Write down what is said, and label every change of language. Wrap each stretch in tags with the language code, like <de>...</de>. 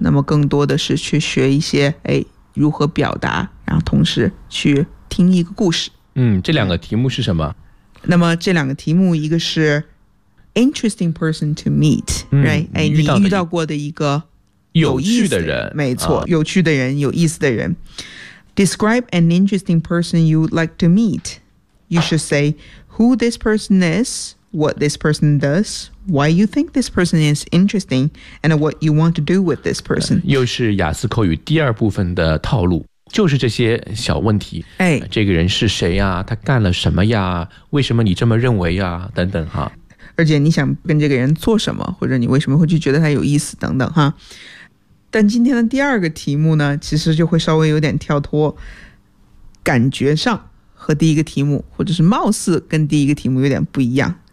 <zh>那么更多的是去学一些如何表达，然后同时去听一个故事。这两个题目是什么？那么这两个题目，一个是</zh> <en>interesting person to meet，</en> <zh>right？你遇到过的一个有趣的人，没错，有趣的人，有意思的人。</zh> <en>Describe an interesting person you'd like to meet. You should say who this person is, what this person does, why you think this person is interesting, and what you want to do with this person.</en> <zh>又是雅思口语第二部分的套路，就是这些小问题。这个人是谁呀？他干了什么呀？为什么你这么认为呀？等等哈。而且你想跟这个人做什么，或者你为什么会去觉得他有意思等等哈。但今天的第二个题目呢，其实就会稍微有点跳脱，感觉上和第一个题目，或者是貌似跟第一个题目有点不一样。</zh>